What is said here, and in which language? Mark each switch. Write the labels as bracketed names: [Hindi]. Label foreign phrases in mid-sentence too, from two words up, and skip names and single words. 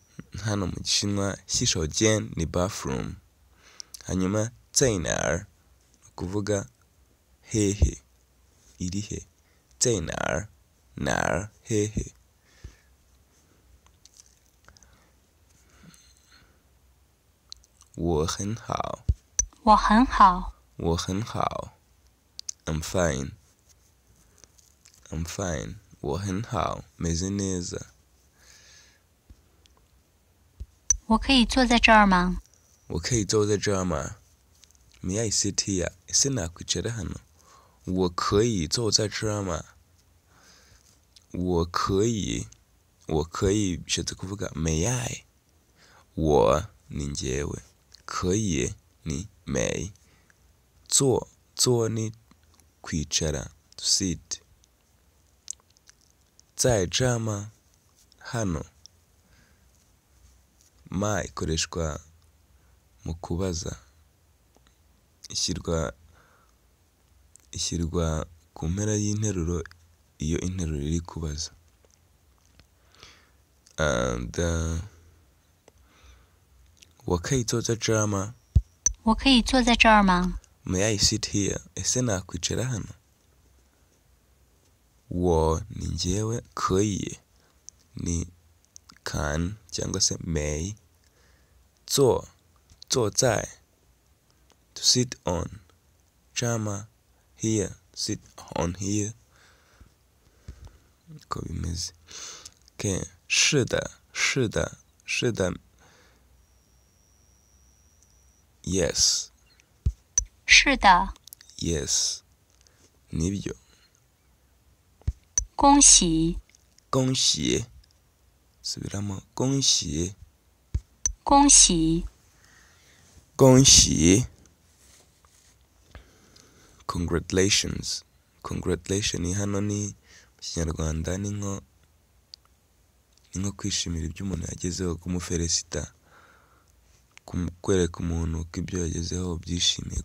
[Kinyarwanda] hano mu gishinwa 洗手间 ni bathroom, hanyuma [Chinese] 在哪儿 [Kinyarwanda] kuvuga hehe, iri he, [Chinese] 在哪儿 哪儿 hehe. 我很好我很好，我很好 [English] I'm fine, I'm fine [Chinese] 我很好 [Kinyarwanda] meze neza. [Chinese] 我可以坐在这儿吗？我可以坐在这儿吗 [English] May I sit here? [Kinyarwanda] ese nakwicara hano? [Chinese] 我可以坐在这儿吗 我可以 [Kinyarwanda] bishatse kuvuga [English] may I. [Kinyarwanda] 我ni njyewe, 可以ni may, 坐 ni kwicara [English] to sit, [Chinese] 在这吗 hano. [Kinyarwanda] Ma ikoreshwa mu kubaza, ishyirwa ku mpera y'interuro iyo interuro iri kubaza. [Chinese] And 我可以坐在这儿吗我可以坐在这儿吗？ [English] May I sit here? [Kinyarwanda] ese nakwicara hano? 我ni njyewe, 可以 ni can cyangwa se may, [Chinese] 坐在 [English] to sit on, 这吗 here, sit on here. [Kinyarwanda] Uko bimeze. [English] Okay. [Chinese] 是的 yes, 是的， [Kinyarwanda] yes, nibyo. [Chinese] 恭喜，恭喜 subiramo 恭喜恭喜， [Kinyarwanda] 恭喜 [English] congratulations congratulation [Kinyarwanda] hano ni mu Kinyarwanda ni nko kwishimira ibyo umuntu yagezeho, kumufelicita, kwereka umuntu ko ibyo yagezeho byishimiye.